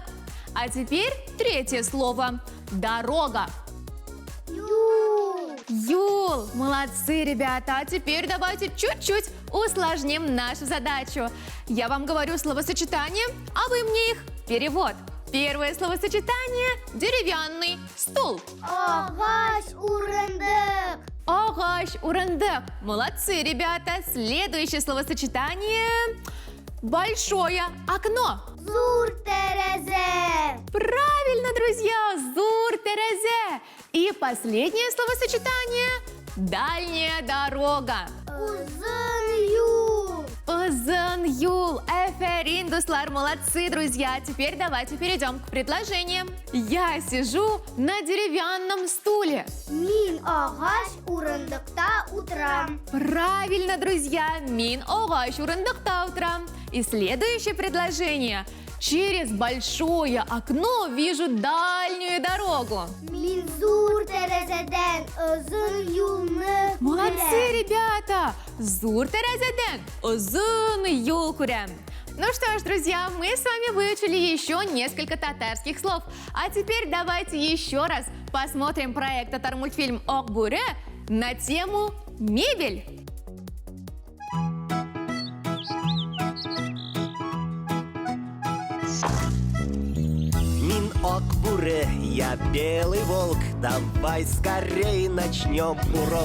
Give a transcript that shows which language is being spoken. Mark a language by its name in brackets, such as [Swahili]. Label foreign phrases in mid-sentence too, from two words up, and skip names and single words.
[Russian] А теперь третье слово – дорога. [Tatar] Юл! Юл! [Russian] Молодцы, ребята! А теперь давайте чуть-чуть усложним нашу задачу. Я вам говорю словосочетание, а вы мне их перевод. Первое словосочетание – деревянный стул. [Tatar] Агач урындык! Агач урындык. [Russian] Молодцы, ребята! Следующее словосочетание – большое окно. [Tatar] Зур терезе! [Russian] Правильно, друзья! [Tatar] Зур терезе. [Russian] И последнее словосочетание – дальняя дорога. [Tatar] Узын юл! Узын юл. Аферин, дуслар, [Russian] молодцы, друзья. Теперь давайте перейдем к предложениям. Я сижу на деревянном стуле. [Tatar] Мин агач урындыкта утырам. [Russian] Правильно, друзья. [Tatar] Мин агач урындыкта утырам. [Russian] И следующее предложение. Через большое окно вижу дальнюю дорогу. [Tatar] Мин зур терезеден узын юлны [Russian] Молодцы, ребята! [Tatar] Зур терезеден узын юл күрәм. [Russian] Ну что ж, друзья, мы с вами выучили еще несколько татарских слов. А теперь давайте еще раз посмотрим проект Татар-мультфильм Акбуре на тему «Мебель». Мин Акбуре, я белый волк, давай скорей начнем урок.